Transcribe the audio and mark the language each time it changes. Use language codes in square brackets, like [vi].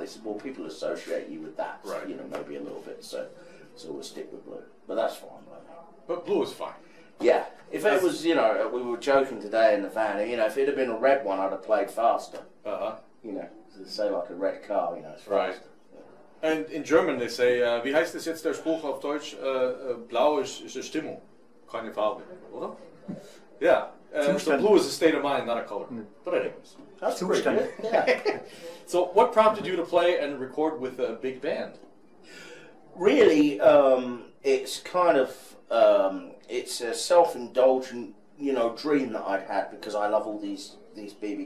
[en] They said, well, people associate you with that, right? You know, maybe a little bit. So we'll stick with blue, but that's fine. But blue is fine. Yeah, if it was, you know, we were joking today in the van. You know, if it had been a red one, I'd have played faster. You know, say like a red car. You know, it's faster. Right. And in German they say, [de] wie heißt es jetzt der Spruch auf Deutsch? Blau ist eine Stimmung, keine Farbe, oder? [en] Yeah. So blue is a state of mind, not a color. But anyways, that's pretty good. Yeah. So what prompted you to play and record with a big band? Really, it's kind of it's a self-indulgent, you know, dream that I'd had because I love all these B.B.